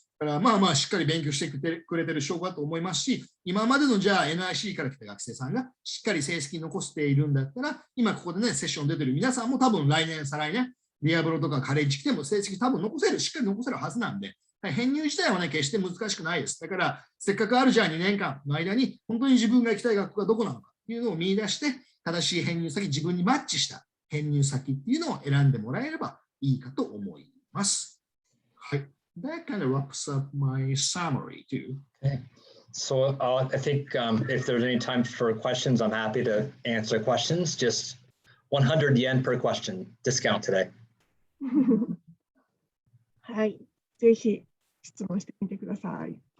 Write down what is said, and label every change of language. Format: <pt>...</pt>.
<ja>だからしっかり勉強してくれてる証拠だと思いますし、今までのじゃあ NIC から来た学生さんがしっかり成績残しているんだったら、今ここでね、セッション出てる皆さんも多分来年、再来年、ディアブロとかカレッジ来ても成績多分しっかり残せるはずなんで、編入自体はね、決して難しくないです。だから、せっかくあるじゃあ2年間の間に、本当に自分が行きたい学校がどこなのかっていうのを見出して、正しい編入先、自分にマッチした編入先っていうのを選んでもらえればいいかと思います。はい。</ja> <en>That kind of wraps up my summary too. Okay. So I think if there's any time for questions, I'm happy to answer questions. Just 100 yen per question discount today.</en> <ja>はい。ぜひ質問してみてください。</ja>